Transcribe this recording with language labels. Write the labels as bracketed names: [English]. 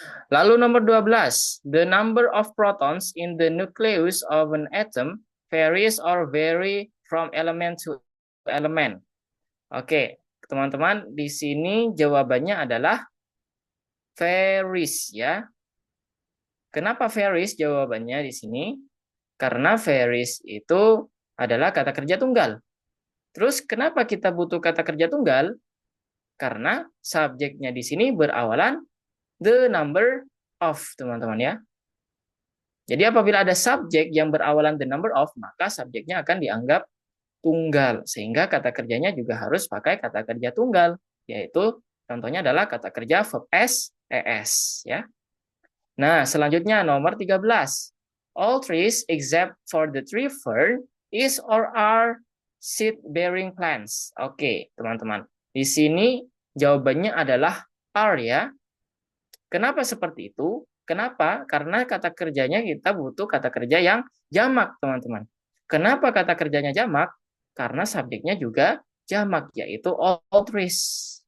[Indonesian] Lalu nomor 12, [English] the number of protons in the nucleus of an atom varies or vary from element to element. [Indonesian] Oke, teman-teman, di sini jawabannya adalah varies ya. Kenapa varies jawabannya di sini? Karena varies itu adalah kata kerja tunggal. Terus kenapa kita butuh kata kerja tunggal? Karena subjeknya di sini berawalan the number of, teman-teman ya. Jadi apabila ada subjek yang berawalan the number of, maka subjeknya akan dianggap tunggal. Sehingga kata kerjanya juga harus pakai kata kerja tunggal, yaitu contohnya adalah kata kerja verb s, es. Ya. Nah, selanjutnya nomor 13. [English] All trees except for the tree fern is or are seed-bearing plants. [Indonesian] Oke, teman-teman. Di sini jawabannya adalah are ya. Kenapa seperti itu? Kenapa? Karena kata kerjanya kita butuh kata kerja yang jamak, teman-teman. Kenapa kata kerjanya jamak? Karena subjeknya juga jamak, yaitu all trees.